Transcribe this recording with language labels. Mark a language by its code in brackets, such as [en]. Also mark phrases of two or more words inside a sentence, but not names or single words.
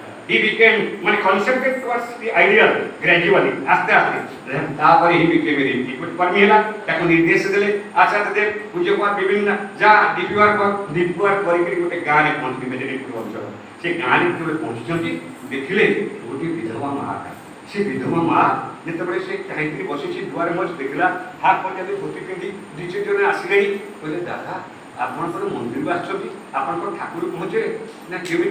[en] he became [or] ମାନେ [en] concentrated towards the ideal gradually [or] ଆସ୍ତେ ଆସ୍ତେ ତାପରେ [en] he became a recruit [or] କର୍ମୀ ହେଲା ତାକୁ ନିର୍ଦ୍ଦେଶ ଦେଲେ ଆଚାର୍ଯ୍ୟ ଦେବ ପୂଜ୍ୟକୁମାର ବିଭିନ୍ନ ଯା ଡିପିୱାର କରିକି ଗୋଟେ ଗାଁରେ ପହଞ୍ଚିଲେ ମେଦିନୀପୁର ଅଞ୍ଚଳ ସେ ଗାଁରେ ଯେତେବେଳେ ପହଞ୍ଚିଛନ୍ତି ଦେଖିଲେ ଗୋଟିଏ ବିଧବା ମାଆଟା ସେ ବିଧବା ମାଆ ଯେତେବେଳେ ସେ ଚାହିଁକି ବସିଛି ଦୁଆରେ ମଝି ଦେଖିଲା ହାତ ପର୍ଯ୍ୟନ୍ତ ଧୋତି ପିନ୍ଧି ଦୁଇ ଚାରି ଜଣ ଆସିଲେଣି କହିଲେ ଦାଦା ଆପଣଙ୍କର ମନ୍ଦିରକୁ ଆସିଛନ୍ତି ଆପଣଙ୍କର ଠାକୁର ପହଞ୍ଚିଲେ ନା କେମିତି